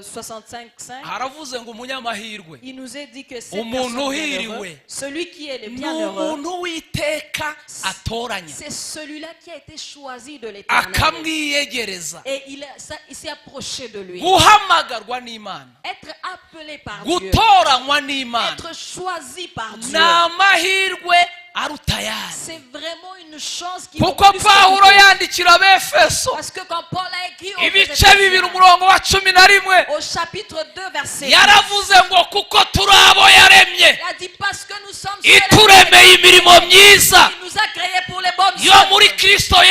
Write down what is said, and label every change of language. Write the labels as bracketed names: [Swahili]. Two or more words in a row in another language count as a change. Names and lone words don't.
[Kinyarwanda] 65:5, haravuze ngo umunyamahirwe [French] il nous est dit que c'est [Kinyarwanda] umuntu uhiriwe [French] celui qui est le [Kinyarwanda] ni [French] bienheureux, [Kinyarwanda] umuntu w'iteka atoranya [French] c'est celui-là qui a été choisi de l'Éternel. [Kinyarwanda] akamwiyegereza. [French] Et il s'est approché de lui. [Kinyarwanda] Guhamagarwa n'Imana, [French] Être appelé par Dieu, [Kinyarwanda] gutoranywa n'Imana [French] être choisi par [Kinyarwanda] ni [French] Dieu, [Kinyarwanda] amahirwe aruta ayandi. [French] c'est vraiment une chance qui vaut [Kinyarwanda] Kuko [French] plus que [Kinyarwanda] Pawulo [French] tout. [Kinyarwanda] yandikira Abefeso [French] Parce que quand Paul a écrit aux [Kinyarwanda] ibice [French] Éphésiens, [Kinyarwanda] bibiri umurongo wa 11 [French] au chapitre 2 verset 10, [Kinyarwanda] yaravuze ngo kuko turi abo yaremye [French] il a dit parce que nous sommes ceux [Kinyarwanda] ituremeye imirimo myiza [French] qui nous a créés pour les bonnes [Kinyarwanda] yo muri [French] œuvres [Kinyarwanda] Kristo